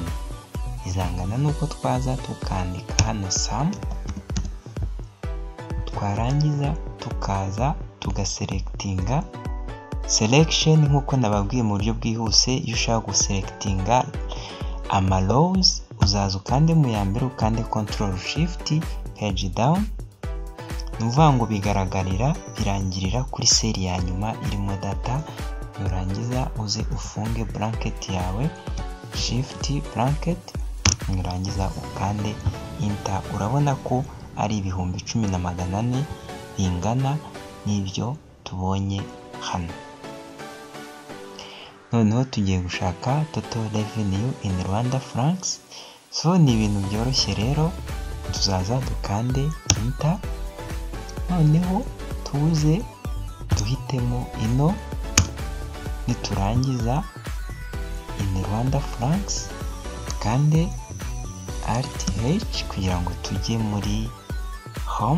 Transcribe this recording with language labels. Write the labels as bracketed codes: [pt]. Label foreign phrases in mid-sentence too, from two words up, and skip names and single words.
[rw] Izangana nuko twaza tukandika hano sum, twarangiza tukaza tugaselectinga selection nkuko nababwiye mu buryo bwihuse. Iyo ushaka guselectinga ama rows uzaza ukande mu ya mbere, ukande [en] control shift page down, [rw] nuvuga ngo bigaragarira birangirira kuri seri ya nyuma irimo data. Nurangiza uze ufunge bracket yawe, [en] shift bracket, [rw] nurangiza ukande enter. Urabona ko ari ibihumbi 10,400 bingana n'ibyo tubonye hano. Noneho tugiye gushaka [en] total revenue in Rwanda francs. [rw] So ni ibintu byoroshye rero, tuzaza dukande enter, noneho tuze duhitemo ino, niturangiza [en] in Rwanda francs [rw] kandi RTH kugira ngo tujye muri home.